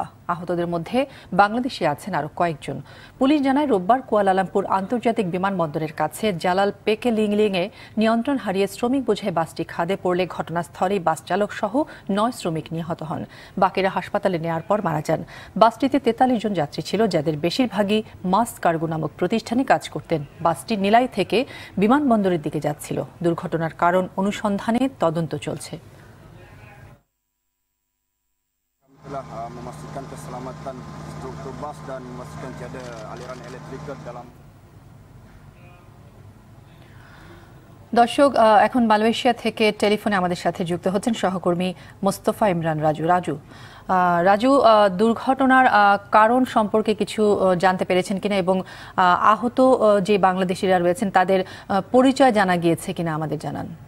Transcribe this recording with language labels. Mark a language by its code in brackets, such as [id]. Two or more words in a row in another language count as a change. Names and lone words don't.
[bn] আহতদের মধ্যে বাংলাদেশি আছেন আরও কয়েকজন। পুলিশ জানায়, রোববার কুয়ালালামপুর আন্তর্জাতিক বিমানবন্দরের কাছে জালাল পেকেলিংলিংয়ে নিয়ন্ত্রণ হারিয়ে শ্রমিক বোঝাই বাসটি খাদে পড়লে ঘটনাস্থলেই বাস চালক সহ 9 শ্রমিক নিহত হন। বাকিরা হাসপাতালে নেওয়ার পর মারা যান। বাসটিতে 43 জন যাত্রী ছিল, যাদের বেশিরভাগই মাস কার্গো নামক প্রতিষ্ঠানে কাজ করতেন। বাসটি নিলাই থেকে বিমানবন্দরের দিকে যাচ্ছিল। দুর্ঘটনার কারণ অনুসন্ধানে তদন্ত চলছে। [ms] Memastikan keselamatan struktur bas dan memastikan tiada aliran elektrik dalam। [bn] দর্শক, এখন মালয়েশিয়া থেকে টেলিফোনে আমাদের সাথে যুক্ত হচ্ছেন সহকর্মী মোস্তফা ইমরান রাজু। দুর্ঘটনার কারণ সম্পর্কে কিছু জানতে পেরেছেন কিনা এবং আহত যে বাংলাদেশিরা রয়েছেন তাদের পরিচয় জানা গিয়েছে কিনা আমাদের জানান।